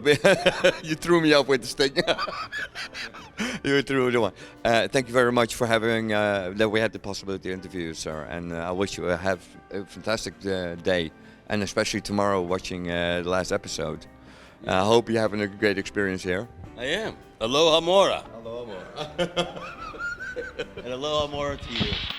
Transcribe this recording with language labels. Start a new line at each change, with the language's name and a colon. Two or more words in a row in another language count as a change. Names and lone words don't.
English: You threw me off with the stick. You threw the one. Thank you very much for having that we had the possibility to interview you, sir. And I wish you have a fantastic day, and especially tomorrow watching the last episode. I hope you're having a great experience here. I am. Aloha mora. Aloha mora. And aloha mora to you.